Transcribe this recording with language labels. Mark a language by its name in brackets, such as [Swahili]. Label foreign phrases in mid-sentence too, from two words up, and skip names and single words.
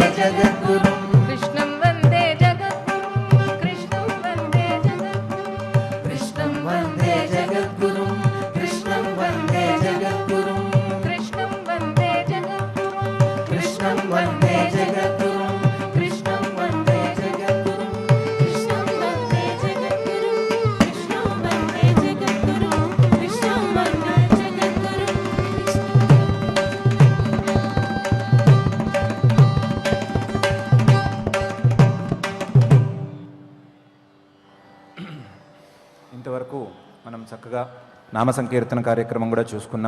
[Sanskrit] जगद्गुरुं कृष्णं वन्दे जगद्गुरुं कृष्णं वन्दे जगद्गुरुं कृष्णं वन्दे जगद्गुरुं कृष्णं वन्दे जगद्गुरुं कृष्णं वन्दे जगद्गुरुं कृष्णं वन्दे जगद्गुरुं कृष्णं वन्दे जगद्गुरुं कृष्णं वन्दे जगद्गुरुं कृष्णं वन्दे जगद्गुरुं कृष्णं वन्दे [Telugu] ఇంతవరకు మనం చక్కగా నామ సంకీర్తన కార్యక్రమం కూడా చూసుకున్నాం.